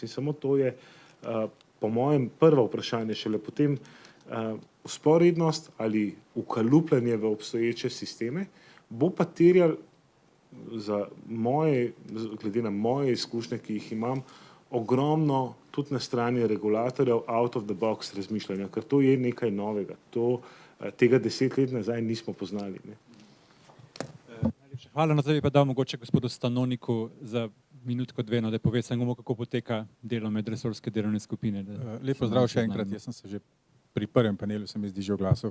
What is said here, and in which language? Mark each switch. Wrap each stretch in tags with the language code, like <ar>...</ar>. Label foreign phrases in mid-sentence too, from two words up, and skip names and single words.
<sl>In samo to je, po mojem, prvo vprašanje, šele potem vzporednost ali ukalupljanje v obstoječe sisteme, bo pa terjal glede na moje izkušnje, ki jih imam, ogromno tudi na strani regulatorjev</sl> <en>out of the box</en> <sl>razmišljanja, ker to je nekaj novega. Tega 10 let nazaj nismo poznali. Hvala, na to bi pa dal mogoče gospodu Stanoniku za minutko dve, da pove samo, kako poteka delo medresorske delovne skupine. Lep pozdrav še enkrat, jaz sem se že pri prvem panelu, se mi zdi, že oglasil.</sl>